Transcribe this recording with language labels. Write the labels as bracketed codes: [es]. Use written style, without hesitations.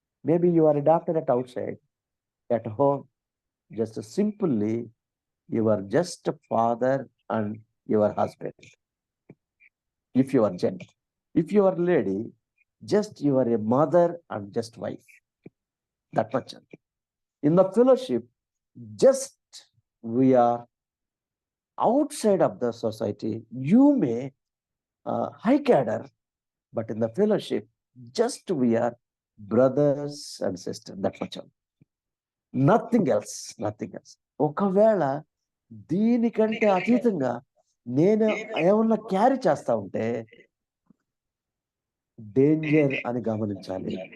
[en] Maybe you are a doctor at outside, at home just simply you are just father and your husband. If you are gent, if you are lady, just you are a mother and just wife. That much. In the fellowship, just we are outside of the society. You may high cadre, but in the fellowship, just we are brothers and sisters. That much. Nothing else. [te] ఒకవేళ దీనికంటే అతీతంగా నేను ఏమన్నా carry చేస్తా ఉంటే danger అని గమనించాలి.